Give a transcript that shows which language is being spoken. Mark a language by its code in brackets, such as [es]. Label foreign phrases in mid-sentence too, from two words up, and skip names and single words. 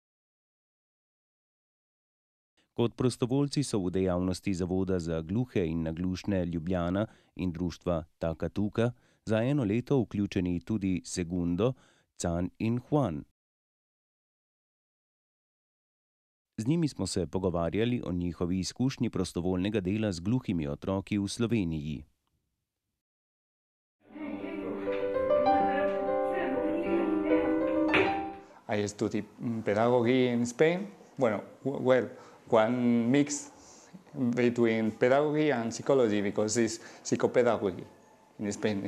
[sl] Kot prostovoljci so v dejavnosti Zavoda za gluhe in naglušne Ljubljana in društva Tako za eno leto vključeni tudi Segundo, Can in Juan. Z njimi smo se pogovarjali o njihovi izkušnji prostovoljnega dela z gluhimi otroki v Sloveniji. [en] I study pedagogy in Spain. One mix between pedagogy and psychology because it's psychopedagogy in Spain.